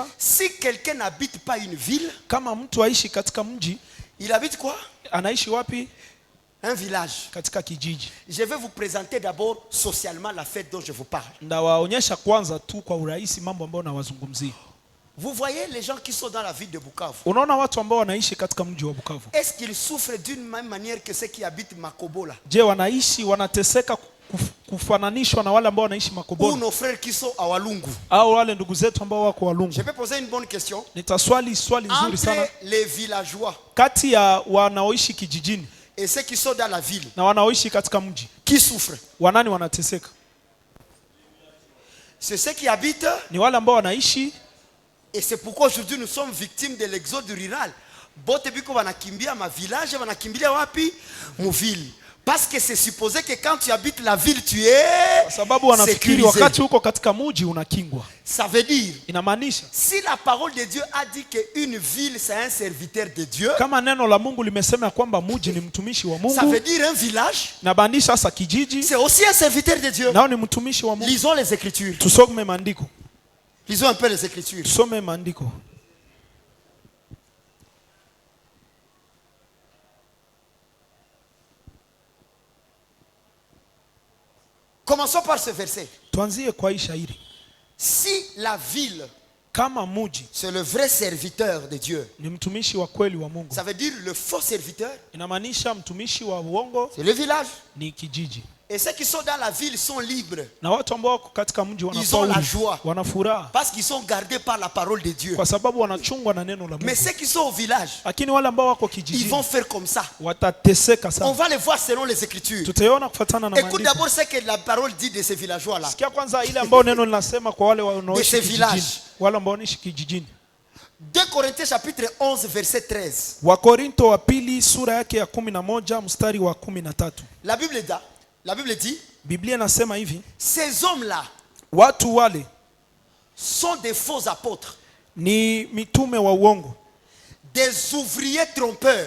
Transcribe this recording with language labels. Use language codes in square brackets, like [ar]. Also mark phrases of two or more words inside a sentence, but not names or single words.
[fr] si quelqu'un n'habite pas une ville, [sw] kama mtu aishi katika mji, [fr] il habite quoi? [sw] Anaishi wapi? [fr] Un village. [sw] Katika kijiji. [fr] Je vais vous présenter d'abord socialement la fête dont je vous parle. [sw] Ndawaonyesha kwanza tu kwa urahisi mambo ambayo nawazungumzia. [fr] Vous voyez les gens qui sont dans la ville de Bukavu. [sw] Unaona watu ambao wanaishi katika mji wa Bukavu. [fr] Est-ce qu'ils souffrent d'une même manière que ceux qui habitent Makobola? [sw] Je, wanaishi wanateseka kufananishwa na wale ambao wanaishi Makobola? [fr] Ou nos frères qui sont à Walungu? [sw] Au wale ndugu zetu ambao wako Walungu? [fr] Je peux poser une bonne question. [sw] Nitaswali swali nzuri sana. [fr] Entre les villageois, [sw] kati ya wanaoishi kijijini, [fr] et ceux qui sont dans la ville, [sw] na wanaoishi katika mji, [fr] qui souffrent? [sw] Wanani wanateseka? [fr] C'est ceux qui habitent. [sw] Ni wale ambao wanaishi. [fr] Et c'est pourquoi aujourd'hui nous sommes victimes de l'exode rural. [sw] Bote biko wanakimbia ma village, wanakimbilia wapi? Mu ville. [fr] Parce que c'est supposé que quand tu habites la ville, tu es [sw] sababu wanafikiri wakati uko katika mji unakingwa. [fr] Ça veut dire, [sw] inamaanisha, [fr] si la parole de Dieu a dit que une ville c'est un serviteur de Dieu, [sw] kama neno la Mungu limesema kwamba mji ni mtumishi wa Mungu, [fr] ça veut dire un village, [sw] inamaanisha sasa kijiji [fr] c'est aussi un serviteur de Dieu. [sw] Nao ni mtumishi wa Mungu. [fr] Lisons les Écritures. [sw] Tusome maandiko. [fr] Lisons un peu les Écritures. [sw] Tusome maandiko. [fr] Commençons par ce verset. [sw] Tuanzie kwa hii shairi. [fr] Si la ville, [sw] kama mji, [fr] c'est le vrai serviteur de Dieu, [sw] ni mtumishi wa kweli wa Mungu, [fr] ça veut dire le faux serviteur, [sw] inamaanisha mtumishi wa uongo, [fr] c'est le village. [sw] Ni kijiji. [fr] Et ceux qui sont dans la ville sont libres. [sw] Na watu ambao wako katika mji wana furaha. [fr] Parce qu'ils sont gardés par la parole de Dieu. [sw] Kwa sababu wanachungwa na neno la Mungu. [fr] Mais ceux qui sont au village, [sw] lakini wale ambao wako kijiji, [fr] ils vont faire comme ça. [sw] Watateseka sana. [fr] On va les voir selon les Écritures. [sw] Tutaona kufuatana na maandiko. [fr] Écoute d'abord ce que la parole dit de ces villageois là. [sw] Sikia kwanza ile ambao neno linasema kwa wale wanaoishi kijijini. Wale ambao wanaishi kijijini. [fr] 2 Corinthiens chapitre 11 verset 13. [sw] Wakorinto wa pili sura yake ya 11 mstari wa 13. [fr] La Bible dit, [sw] Biblia inasema hivi, [fr] ces hommes-là, [sw] watu wale, [fr] sont des faux apôtres, [sw] ni mitume wa uongo, [fr] des ouvriers trompeurs,